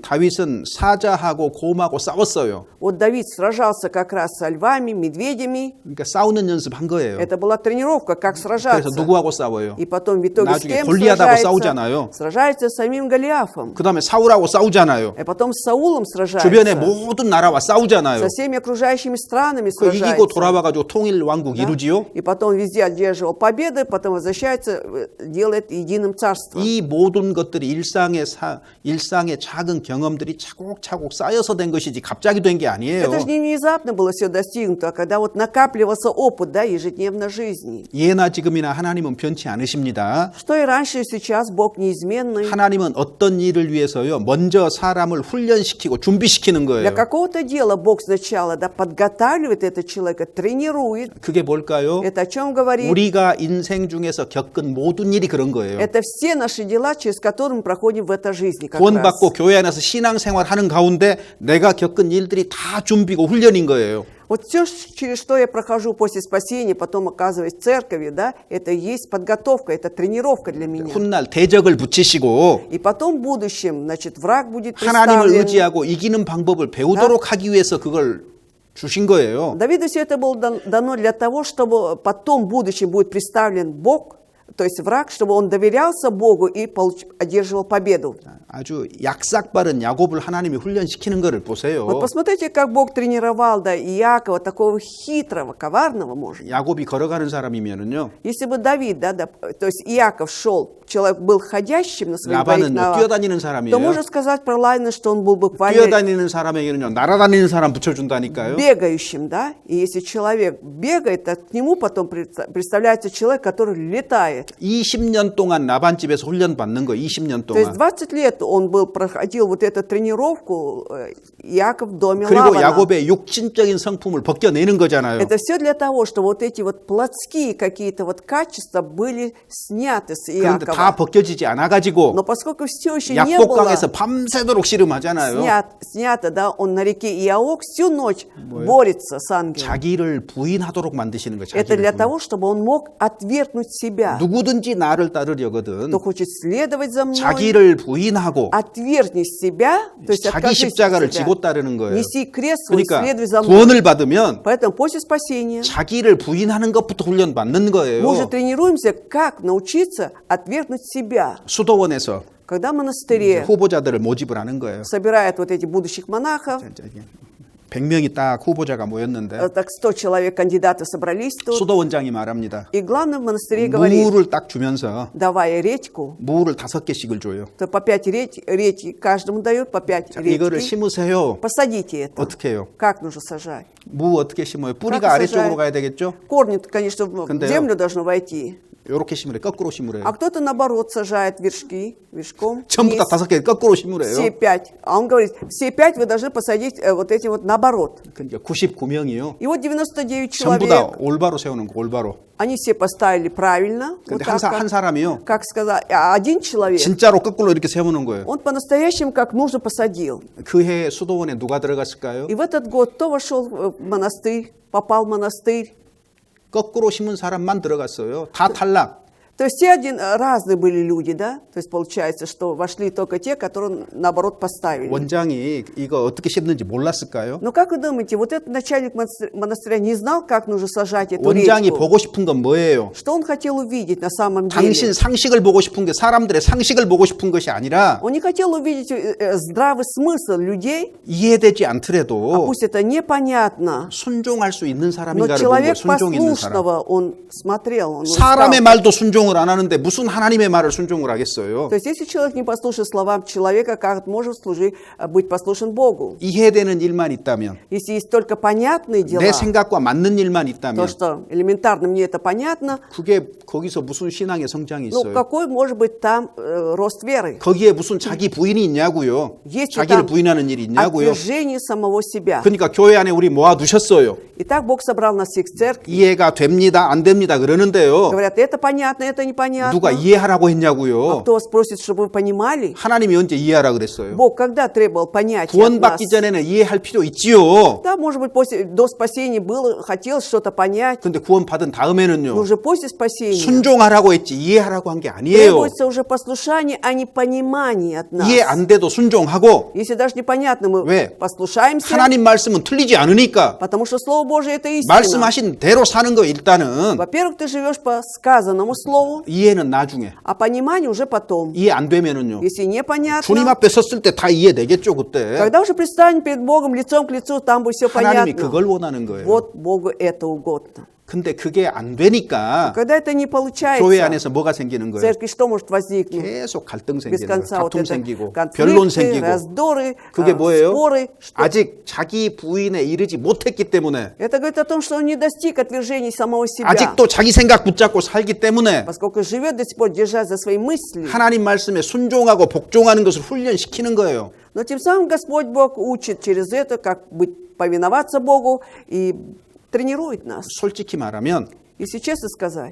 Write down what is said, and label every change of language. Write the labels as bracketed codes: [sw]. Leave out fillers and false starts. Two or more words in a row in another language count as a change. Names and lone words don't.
[ko] 다윗은 사자하고 곰하고 싸웠어요. [ru] Вот Давид сражался как раз со львами, медведями. [ko] 그러니까 싸우는 연습한 거예요. [ru] Это была тренировка, как [ko] 그래서 [ru] сражаться. [ko] 누구하고 싸워요? [ru] И потом в итоге с [ko] 나중에 [ru] кем [ko] 골리앗하고 [ru] сражается? [ko] 싸우잖아요. [ru] Сражается с самим Голиафом. [ko] 그다음에 사울하고 싸우잖아요. [ru] И потом с Саулом [ko] 주변의 [ru] сражается. [ko] 모든 나라와 싸우잖아요. [ru] Со всеми окружающими странами [ko] 그 이기고 [ru] сражается. [ko] 돌아와가지고 통일 왕국 [ru] Да? [ko] 이루지요. [ru] И потом везде одерживал победы, потом возвращается, делает единым царством. [ko] 이 모든 것들이 일상의 작은 경험들이 차곡차곡 쌓여서 된 것이지 갑자기 된 게 아니에요. [ru] Это же не внезапно было все достигнуто, а когда вот накапливался опыт, да, ежедневной жизни. [ko] 예나 지금이나 하나님은 변치 않으십니다. [ru] Что и раньше, и сейчас Бог неизменный. [ko] 하나님은 어떤 일을 위해서요 먼저 사람을 훈련시키고 준비시키는 [ru] Для [ko] 거예요. [ru] какого-то дела Бог сначала, да, подготавливает этого человека, тренирует. [ko] 그게 뭘까요? [ru] Это о чем говорит? [ko] 우리가 인생 중에서 겪은 모든 일이 그런 거예요. [ru] Это все наши дела, через которые мы проходим в этой жизни. Как раз. [ko] 구원받고 교회 안에서 신앙생활하는 가운데 내가 겪은 일들이 다 준비고 훈련인 거예요. [ru] Вот все, через что я прохожу после спасения, потом оказываюсь в церкви, да, это и есть подготовка, это тренировка для меня. [ko] 훗날 대적을 붙이시고 [ru] И потом в будущем, значит, враг будет [ko] 하나님을 [ru] представлен. [ko] 의지하고 이기는 방법을 배우도록 하기 위해서 그걸 주신 거예요. [ru] Давиду все это было дано для того, чтобы потом в будущем будет представлен Бог, то есть враг, чтобы он доверялся Богу и одерживал победу. [ko] 아주 약삭빠른 야곱을 하나님이 훈련시키는 것을 보세요. [ru] Вот посмотрите, как Бог тренировал, да, Иакова, такого хитрого, коварного, может. [ko] 야곱이 걸어가는 사람이면은요. [ru] Если бы Давид, да, то есть Иаков шел, человек был ходящим на своих двоих [ko] 라반은 [ru] ногах, [ko] 뛰어다니는 [ru] то [ko] 사람이에요. [ru] можно сказать про Лавана, что он был буквально [ko] 뛰어다니는 사람에게는요. 날아다니는 사람 붙여준다니까요. [ru] бегающим, да, и если человек бегает, то к нему потом представляется человек, который летает. [ko] 20년 동안 라반 집에서 훈련 받는 거 20년 [ru] То есть [ko] 동안. [ru] 20 лет он проходил вот эту тренировку, Иаков в доме [ko] 그리고 [ru] Лавана. [ko] 야곱의 육신적인 성품을 벗겨내는 거잖아요. [ru] Это все для того, чтобы вот эти вот плотские какие-то вот качества были сняты с [ko] 그런데 다 [ru] Иакова. [ko] 벗겨지지 않아가지고 [ru] Но поскольку все еще не было [ko] 약복강에서 밤새도록 씨름하잖아요. [ru] снято, да, он на реке Иаок всю ночь борется с ангелом. [ko] 자기를 부인하도록 만드시는 거예요. [ru] Это [ko] 자기를 [ru] для [ko] 부인. [ru] того, чтобы он мог отвергнуть себя. [ko] 누구든지 나를 따르려거든 [ru] кто хочет следовать за мной, [ko] 자기를 부인하고 [ru] отвергни себя, то есть [ko] 자기 [ru] откажись от [ko] 십자가를 [ru] себя, [ko] 지고 따르는 거예요. [ru] неси крест свой, [ko] 그러니까 [ru] следуй за мной. [ko] 구원을 받으면 [ru] Поэтому после спасения [ko] 자기를 부인하는 것부터 훈련 받는 [ru] мы [ko] 거예요. [ru] уже тренируемся, как научиться отвергнуть себя. [ko] 수도원에서 [ru] Когда в монастыре [ko] 후보자들을 모집을 하는 거예요. [ru] собирают вот этих будущих монахов, [ko] 100명이 딱 후보자가 모였는데 [ru] так 100 человек кандидатов собрались тут, [ko] 수도원장이 말합니다. [ru] и главный в монастыре говорит, [ko] 무를 딱 주면서 [ru] давая редьку, [ko] 무를 5개씩을 줘요. [ru] то по 5 редьки каждому дают, по 5 [ko] 자, 이거를 [ru] редьки. [ko] 심으세요. [ru] Посадите это. [ko] 어떻게 해요? [ru] Как нужно сажать? [ko] 무 어떻게 심어요? 뿌리가 [ru] как [ko] 아래쪽으로 [ru] сажают? [ko] 가야 되겠죠? [ru] Корни, конечно, в [ko] 근데요. [ru] землю должно войти. [ko] 이렇게 심으래요. 거꾸로 심으래요. [ru] А кто-то, наоборот, сажает вершки, вершком. [ko] 전부 다 [ru] вниз. [ko] 5개 거꾸로 심으래요. [ru] Все 5. А он говорит, все 5 вы должны посадить вот эти вот наоборот. [ko] 그러니까 99명이요. [ru] И вот 99 [ko] 전부 다 [ru] человек, [ko] 올바로 세우는 거, 올바로. [ru] они все поставили правильно. [ko] 근데 [ru] Вот так, [ko] 한 사람이요. [ru] как сказать, а один человек, [ko] 진짜로 거꾸로 이렇게 세우는 거예요. [ru] он по-настоящему как нужно посадил. [ko] 그 해에 수도원에 누가 들어갔을까요? [ru] И в этот год кто вошел в монастырь, попал в монастырь. [ko] 거꾸로 심은 사람만 들어갔어요. 다 탈락. [ru] То есть все разные были люди, да? То есть получается, что вошли только те, которые наоборот поставили. [ko] 원장이 이거 어떻게 심는지 몰랐을까요? [ru] Но как вы думаете, вот этот начальник монастыря не знал, как нужно сажать эту [ko] 원장이 [ru] редьку? [ko] 보고 싶은 건 뭐예요? [ru] Что он хотел увидеть на самом [ko] 당신 [ru] деле? [ko] 상식을 보고 싶은 게 사람들의 상식을 보고 싶은 것이 아니라 [ru] Он не хотел увидеть здравый смысл людей, [ko] 이해되지 [ru] а [ko] 않더라도 [ru] пусть это непонятно, [ko] 순종할 수 있는 [ru] но [ko] 사람인가를 보는 거예요. [ru] человек [ko] 순종 있는 사람. [ru] послушного он смотрел. Он [ko] 사람의 [ru] искал. [ko] 말도 순종을 안 하는데 무슨 하나님의 말을 순종을 하겠어요? [ru] То есть если человек не послушает словам человека, как может быть послушен Богу? [ko] 이해되는 일만 있다면, [ru] Если есть только понятные дела, [ko] 내 생각과 맞는 일만 [ru] то, [ko] 있다면 [ru] что элементарно мне это понятно, [ko] 그게 거기서 무슨 신앙의 성장이 [ru] ну [ko] 있어요? [ru] какой может быть там рост веры? [ko] 거기에 무슨 자기 부인이 있냐고요? [ru] Есть ли [ko] 자기를 [ru] там [ko] 부인하는 일이 있냐고요? [ru] отвержение самого себя? [ko] 그러니까 교회 안에 우리 모아두셨어요. [ru] Итак, Бог собрал нас всех в церкви. [ko] 이해가 됩니다, 안 됩니다 그러는데요. [ru] Говорят, это понятно, это непонятно. [ko] 누가 이해하라고 [ru] А [ko] 했냐고요? [ru] кто спросит, чтобы вы понимали? [ko] 하나님이 언제 이해하라 그랬어요? [ru] Бог когда требовал понятия от нас? [ko] 구원받기 전에는 이해할 필요 있지요. [ru] Да, может быть, до спасения было, хотелось что-то понять, [ko] 근데 구원받은 [ru] но [ko] 다음에는요. [ru] уже после спасения [ko] 순종하라고 했지 이해하라고 한 게 아니에요. [ru] требуется уже послушание, а не понимание от нас. [ko] 이해 안 돼도 순종하고 [ru] Если даже непонятно, мы [ko] 왜? [ru] послушаемся, [ko] 하나님 말씀은 틀리지 않으니까 [ru] потому что Слово Божие это истина. [ko] 말씀하신 대로 사는 거 일단은 [ru] Во-первых, ты живешь по сказанному Слову, [ko] 이해는 나중에 [ru] а понимание уже потом. [ko] 이해 안 되면은요. [ru] Если [ko] 주님 [ru] непонятно, [ko] 앞에 섰을 때 다 이해되겠죠 그때. [ru] когда уже предстанем перед Богом лицом к лицу, там будет все [ko] 하나님이 [ru] понятно. [ko] 그걸 원하는 거예요. [ru] Вот Богу это угодно. [ko] 근데 그게 안 되니까 [ru] Когда это не [ko] 교회 [ru] получается, [ko] 안에서 뭐가 생기는 [ru] в [ko] 거예요? [ru] церкви что может возникнуть? [ko] 계속 갈등 [ru] Без [ko] 생기는 거예요. [ru] конца вот [ko] 다툼 [ru] это [ko] 생기고 변론 [ru] конфликты, [ko] 생기고. [ru] раздоры, [ko] 그게 뭐예요? [ru] споры. Что? [ko] 아직 자기 부인에 이르지 못했기 때문에 [ru] Это говорит о том, что он не достиг отвержения самого себя, [ko] 아직도 자기 생각 붙잡고 살기 때문에 [ru] поскольку живет до сих пор, держась за свои мысли. [ko] 하나님 말씀에 순종하고 복종하는 것을 훈련시키는 거예요. [ru] Но тем самым Господь Бог учит через это, как быть, повиноваться Богу и тренирует нас. [ko] 솔직히 말하면 [ru] Если честно сказать,